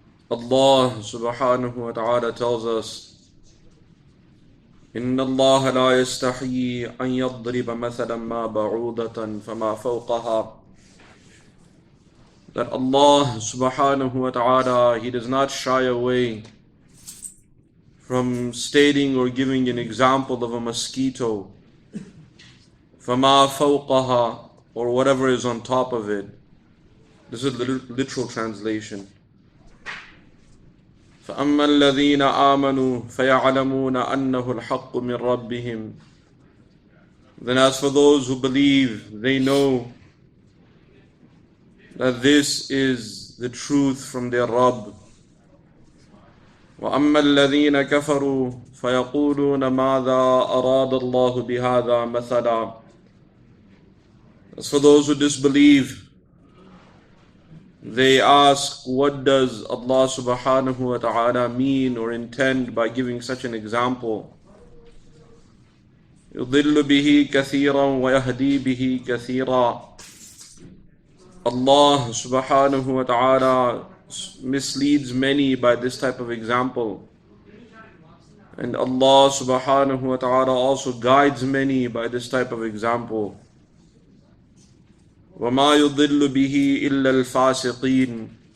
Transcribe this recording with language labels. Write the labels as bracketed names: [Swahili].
[English] Allah subhanahu wa ta'ala tells us, [Arabic] إن الله لا يستحيي أن يضرب مثلا ما بعوضة فما فوقها. [English] That Allah subhanahu wa ta'ala, He does not shy away from stating or giving an example of a mosquito, [Arabic] فَمَا فَوْقَهَا, [English] or whatever is on top of it. This is the literal translation. [Arabic] فَأَمَّا الَّذِينَ آمَنُوا فَيَعْلَمُونَ أَنَّهُ الْحَقُّ مِنْ رَبِّهِمْ. [English] Then as for those who believe, they know that this is the truth from their Rabb. [Arabic] وَأَمَّا الَّذِينَ كَفَرُوا فَيَقُولُونَ مَاذَا أَرَادَ اللَّهُ بِهَذَا مَثَلًا. [English] As for those who disbelieve, they ask, what does Allah subhanahu wa ta'ala mean or intend by giving such an example? [Arabic] يُضِلُّ بِهِ كَثِيرًا وَيَهْدِي بِهِ كَثِيرًا. [English] Allah subhanahu wa ta'ala misleads many by this type of example, and Allah subhanahu wa ta'ala also guides many by this type of example. [Arabic] وَمَا يُضِلُّ بِهِ إِلَّا الْفَاسِقِينَ.